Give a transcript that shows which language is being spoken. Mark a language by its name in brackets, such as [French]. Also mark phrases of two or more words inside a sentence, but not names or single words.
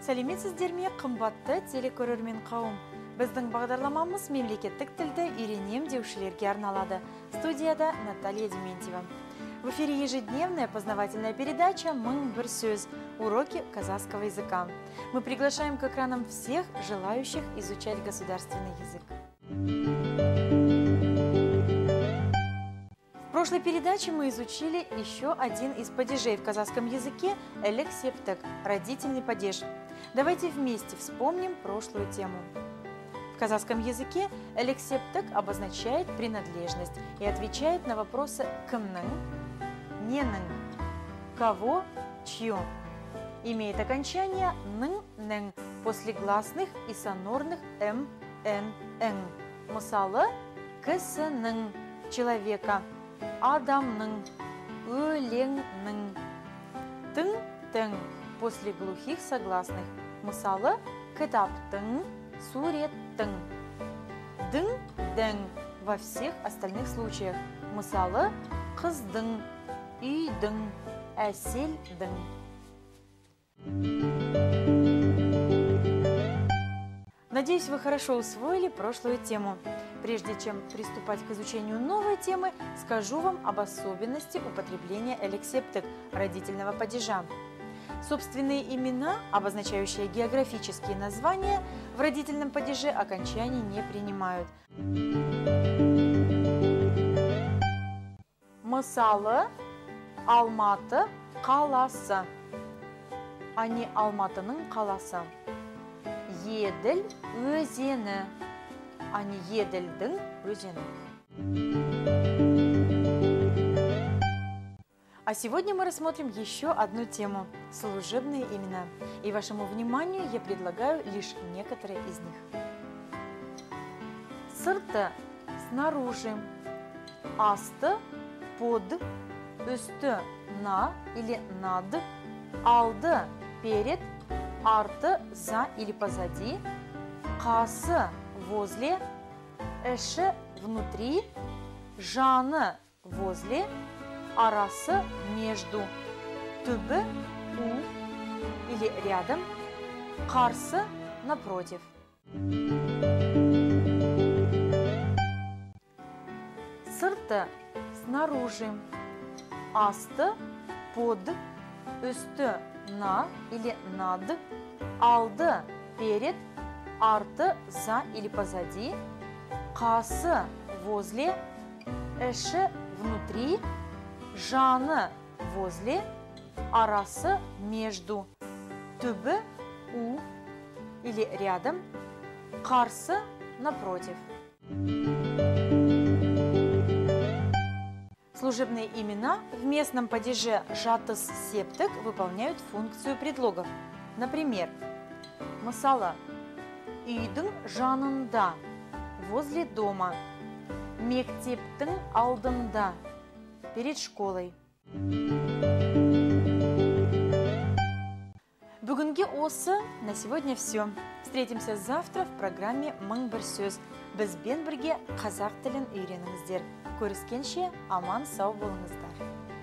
[Kazakh] Сәлеметсіздер ме, қымбатты телекөрермен қауым. Біздің бағдарламамыз мемлекеттік тілді үйренем деушілерге арналады. Студияда Наталья Дементьева. [Russian] В эфире ежедневная познавательная передача «Мың бір сөз. Уроки казахского языка». Мы приглашаем к экранам всех желающих изучать государственный язык. В прошлой передаче мы изучили еще один из падежей в казахском языке – элек-септек – родительный падеж. Давайте вместе вспомним прошлую тему. В казахском языке элек-септек обозначает принадлежность и отвечает на вопросы [Kazakh] «кымның», «ненің», [Russian] «кого», «чье». Имеет окончание «ның», после гласных и сонорных «м», «н», «ң». [Kazakh] Мысалы, «кісінің», «человека», «адамның», «өлеңнің», «тың», [Russian] после глухих согласных. [Kazakh] Мысалы, «кітаптың», «суреттің», «дың», [Russian] во всех остальных случаях. [Kazakh] Мысалы, «қыздың», «үйдің», «әселдің». [Russian] Надеюсь, вы хорошо усвоили прошлую тему. Прежде чем приступать к изучению новой темы, скажу вам об особенности употребления элек-септек – родительного падежа. Собственные имена, обозначающие географические названия, в родительном падеже окончаний не принимают. [Kazakh] Мысалы, Алматы қаласы, [Russian] а не [Kazakh] Алматының қаласы. Еділ өзені, [Russian] а не [Kazakh] Еділдің өзені. [Russian] А сегодня мы рассмотрим еще одну тему – служебные имена. И вашему вниманию я предлагаю лишь некоторые из них. Сырты – снаружи, асты – под, үсті – на или над, алды – перед, арты – за или позади, қасы – возле, іші – внутри, жаны – возле, арасы – между, түбі – у или рядом, қарсы – напротив. Сырты – снаружи, асты – под, үсті – на или над, алды – перед, арты – за или позади, қасы – возле, іші – внутри, жаны – возле, арасы – между, түбі – у или рядом, қарсы – напротив. Служебные имена в местном падеже жатыс-септек выполняют функцию предлогов. Например, [Kazakh] мысалы, үйдің жанында, [Russian] возле дома, [Kazakh] мектептің алдында, [Russian] перед школой. [Kazakh] Бүгінге осы, [Russian] на сегодня все. Встретимся завтра в программе «Мың бір сөз». [Kazakh] Бізбен бірге қазақ тілін үйреніңіздер. Көріскенше аман сау болыңыздар.